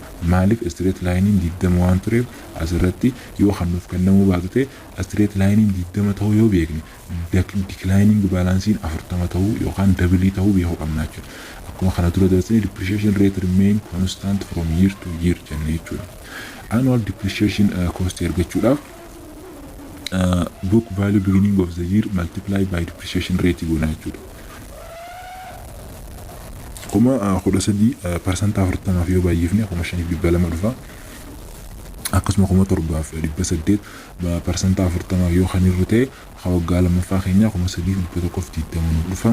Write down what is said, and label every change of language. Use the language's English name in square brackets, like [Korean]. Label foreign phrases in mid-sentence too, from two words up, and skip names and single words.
[Oromo] Maaliif [English] straight lining [Oromo] 20 waan tureef asirratti yoo kan nuuf kennamu baatu ta'e [English] straight lining [Oromo] 20 ta'uu yoo beekne [English] declining balance [Oromo] 40 ta'uu yookaan double ta'uu beekuu qabna jechuudha. Akkuma kana dura dabarsanii [English] depreciation rate remain constant from year to year [Oromo] jennee jechuudha. [English] Annual depreciation cost [Oromo] argachuudhaaf [English] book value beginning of the year multiply by depreciation rate [Oromo] goona jechuudha. Kuma 13% 40 yoo baay'ifne 5,200 dhufa. Akkasuma 7,800 percenta 40 yoo kan irra ta'e waggaa lammaffaa keenya 3,120 dhufa.